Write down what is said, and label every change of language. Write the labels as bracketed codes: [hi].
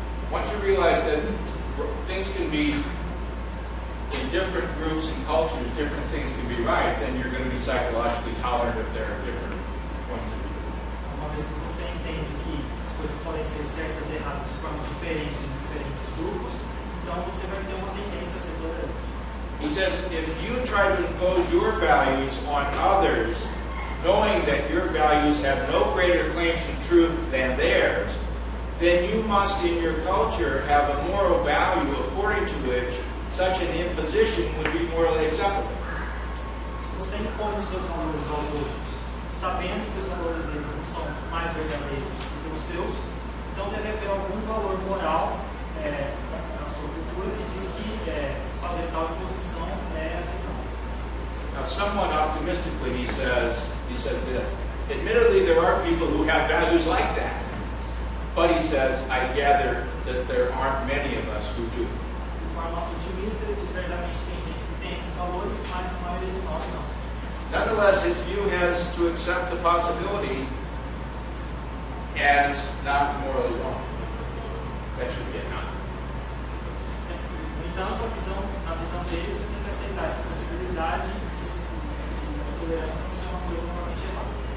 [en] Once you realize that things can be in different groups and cultures, different things can be right, then you're going to be psychologically tolerant if there are different points of view. [pt] Uma vez que você entende que as coisas podem ser certas e erradas de formas diferentes em diferentes grupos, então você vai ter uma tendência a ser tolerante. [en] He says, if you try to impose your values on others, knowing that your values have no greater claims to truth than theirs, then you must in your culture have a moral value according to which such an imposition would be morally acceptable. [pt] Se você impõe os seus valores aos outros, sabendo que os valores deles não são mais verdadeiros do que os seus, então deve haver algum valor moral na sua cultura que diz que fazer tal imposição é aceitável. [en] Now, somewhat optimistically, he says this. Admittedly, there are people who have values like that. But he says, I gather that there aren't many of us who do. [pt] De forma otimista, ele diz certamente tem gente que tem esses valores, mas a maioria de nós não. [en] Nonetheless, his view has to accept the possibility as not morally wrong. That should be enough. [pt] No entanto, a visão dele, você tem que aceitar essa possibilidade de a tolerância não ser uma coisa normalmente errada.